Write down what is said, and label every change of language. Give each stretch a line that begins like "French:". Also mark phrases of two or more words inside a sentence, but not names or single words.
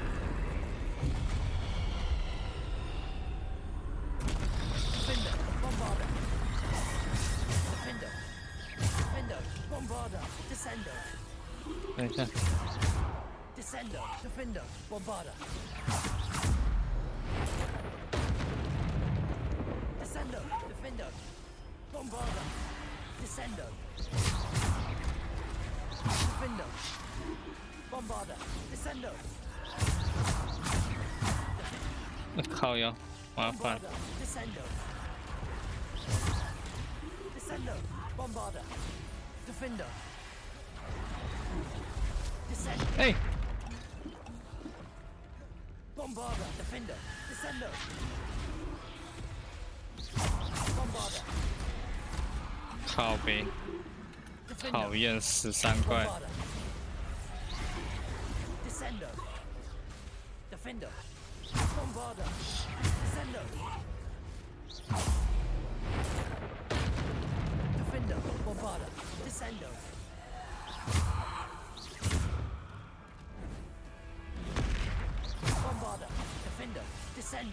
Chinese: 等一下。
Latin: Descendo. Defendo. Bombarda. Descendo. Defendo. Bombarda. Descendo. Defendo. Bombarda. Descendo.
Chinese: 靠腰，麻烦。
Latin: Descendo. Descendo. Bombarda. Defendo. Descendo.
Chinese: 哎。
Latin: Bombarda. Defendo. Descendo. Bombarda.
Chinese: 靠北，讨厌13怪。
Latin: Descendo. Defendo. Bombarda. Descendo. Defendo. Bombarda. Descendo. Bombarda. Defendo. Descendo.